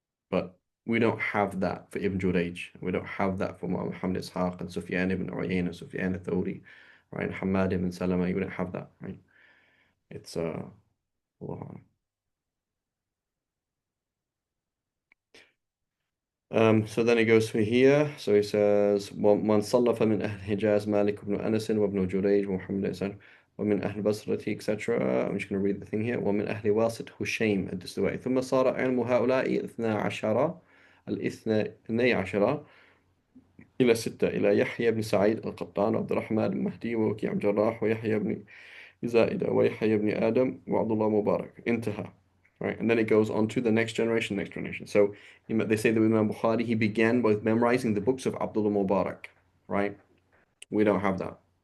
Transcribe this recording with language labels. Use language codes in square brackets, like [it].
[en] But we don't have that for Ibn Jurayj. We don't have that for Muhammad Ishaq and Sufyan ibn Uyayna, Sufyan al-Thawri, right? Hamad ibn Salama, we don't have that, right? It's Allah. So then he goes through here. So he says, [ar] وَمَنْ صَلَّفَ مِنْ أَهْلِ الْحِجَازِ مَالِكُ بْنُ أَنَسٍ وَابْنُ جُرَيْجٍ وَمُحَمَّدٍ إِسَانٍ ومن أهل البصرة etc. [en] I'm just going to read the thing here. [ar] ومن أهل واسط هشيم الدستوائي ثم صار علم هؤلاء 12 الاثني عشر إلى 6 إلى يحيى بن سعيد القطان وعبد الرحمن بن مهدي ووكيع بن جراح ويحيى بن زائدة ويحيى بن آدم وعبد الله مبارك انتهى. [en] Right, and then it goes on to the next generation, next generation. So they say that with Imam Bukhari, he began with memorizing the books of Abdullah Mubarak, right? We don't have that.